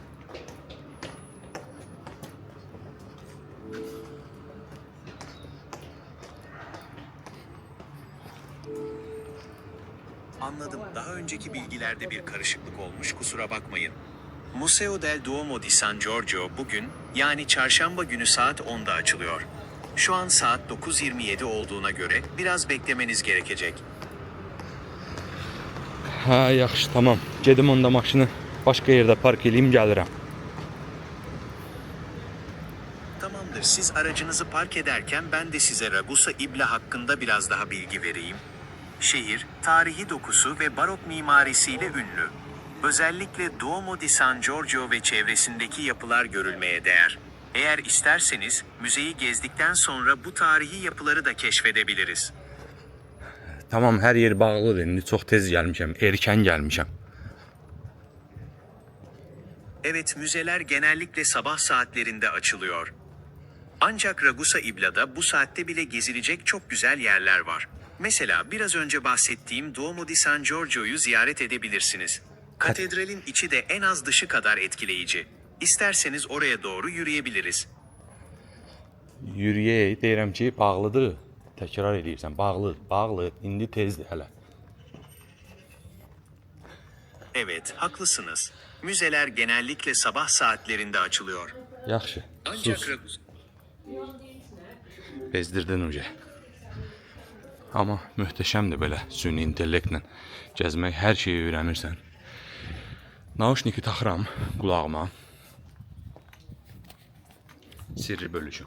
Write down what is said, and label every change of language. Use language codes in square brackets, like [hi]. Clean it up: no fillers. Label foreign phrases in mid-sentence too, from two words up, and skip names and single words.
[tr] Anladım. Daha önceki bilgilerde bir karışıklık olmuş, kusura bakmayın. Museo del Duomo di San Giorgio bugün, yani çarşamba günü saat 10'da açılıyor. Şu an saat 9:27 olduğuna göre biraz beklemeniz gerekecek. [az] Ha, yaxşı, tamam. Gedim onda maşını başqa yerdə park eləyim, gəlirəm. [tr] Tamamdır. Siz aracınızı park ederken ben de size Ragusa İbla hakkında biraz daha bilgi vereyim. Şehir, tarihi dokusu ve barok mimarisiyle ünlü. Özellikle Duomo di San Giorgio ve çevresindeki yapılar görülmeye değer. Eğer isterseniz müzeyi gezdikten sonra bu tarihi yapıları da keşfedebiliriz. [az] Tamam, hər yer bağlıdır. İndi çox tez gəlmişəm, erkən gəlmişəm. [tr] Evet, müzeler genellikle sabah saatlerinde açılıyor. Ancak Ragusa İbla'da bu saatte bile gezilecek çok güzel yerler var. Mesela biraz önce bahsettiğim Duomo di San Giorgio'yu ziyaret edebilirsiniz. Katedralin içi de en az dışı kadar etkileyici. İsterseniz oraya doğru yürüyebiliriz. [az] Yürüyək, deyirəm ki, bağlıdır. Təkrar edirsən, bağlı, indi tezdir hələ. [tr] Evet, haklısınız. Müzeler genellikle sabah saatlerinde açılıyor. [az] Yaxşı, [tr] Ancak [az] sus. [tr] Ragusa... [az] Bezdirdin uca. Amma möhtəşəmdir belə süni intellektlə gəzmək, hər şeyi öyrənirsən. Nauşniki taxıram qulağıma. Sirri bölüşüm.